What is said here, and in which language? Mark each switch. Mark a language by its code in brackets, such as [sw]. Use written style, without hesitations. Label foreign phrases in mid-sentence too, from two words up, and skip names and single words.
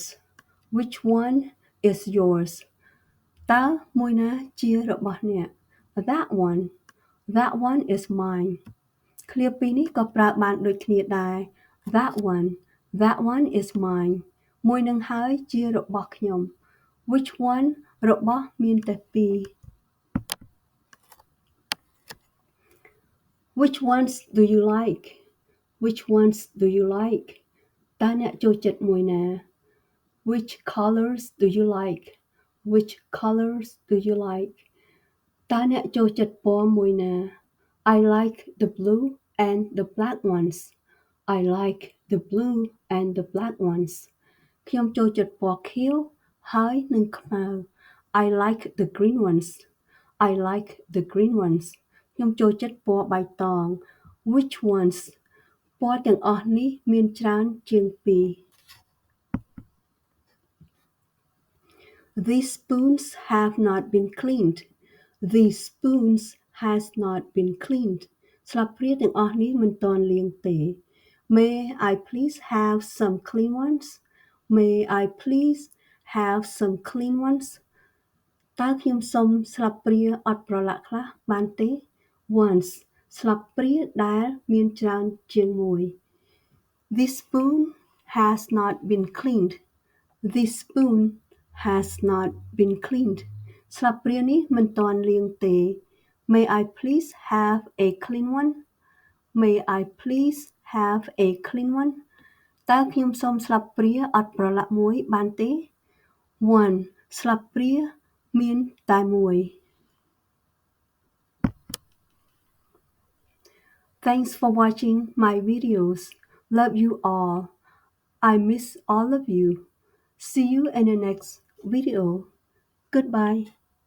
[en] Which one is yours? [km] តើមួយណាជារបស់អ្នក [en] That one is mine. [km] ឃ្លាពីរនេះក៏ប្រើបានដូចគ្នាដែរ [en] That one is mine. [km] មួយនឹងហើយជារបស់ខ្ញុំ [en] Which one [km] របស់មានតែពីរ [en] Which ones do you like? Which ones do you like? [km] តើអ្នកចូលចិត្តមួយណា [en] Which colors do you like? Which colors do you like? [km] តើអ្នកចូលចិត្តពណ៌មួយណា [en] I like the blue and the black ones. I like the blue and the black ones. [km] ខ្ញុំចូលចិត្តពណ៌ខៀវហើយនិងខ្មៅ [en] I like the green ones. I like the green ones. [km] ខ្ញុំចូលចិត្តពណ៌បៃតង [en] Which ones [km] ពណ៌ទាំងអស់នេះមានច្រើនជាងពីរ [en] These spoons have not been cleaned. These spoons has not been cleaned. [km] ស្លាបព្រាទាំងអស់នេះមិនទាន់លាងទេ [en] May I please have some clean ones? May I please have some clean ones? [km] តើខ្ញុំសុំស្លាបព្រាអត់ប្រឡាក់ខ្លះបានទេ Once ស្លាបព្រាដែលមានច្រើនជាងមួយ [en] This spoon has not been cleaned. This spoon has not been cleaned. [km] ស្លាបព្រានេះមិនទាន់លាងទេ [en] May I please have a clean one? May I please have a clean one? [km] តើខ្ញុំសុំស្លាបព្រាអត់ប្រឡាក់មួយបានទេ One ស្លាបព្រាមានតែមួយ [en] Thanks for watching my videos. Love you all. I miss all of you. See you in the next video. Goodbye.